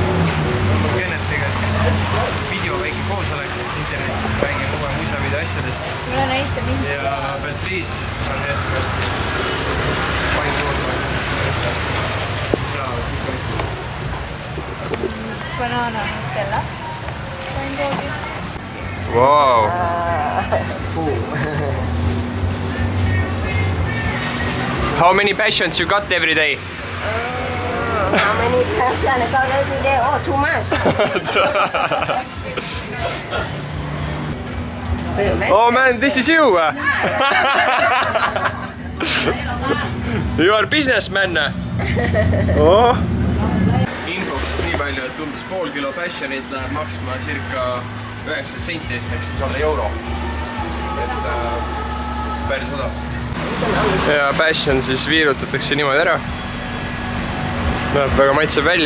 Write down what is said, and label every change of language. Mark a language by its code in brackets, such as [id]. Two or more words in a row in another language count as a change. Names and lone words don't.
[et] Kennetiga siis video väike koosolek internetis, räägime uue musavideo asjadest. Mulle näita mind. Ja Beatrice on hetkel panin juurde. Banana Nutella. Panin koodi. Wow. [en] How many passions you got every day? How many passion I got every day? Oh, too much. Oh man, this is you! You are businessman! Oh. [et] Infoks nii palju, et umbes pool kilo passionit läheb maksma circa 9 senti, ehk siis alla euro. Et päris odav. Ja passion siis viirutatakse niimoodi ära. Näeb väga maitsev välja.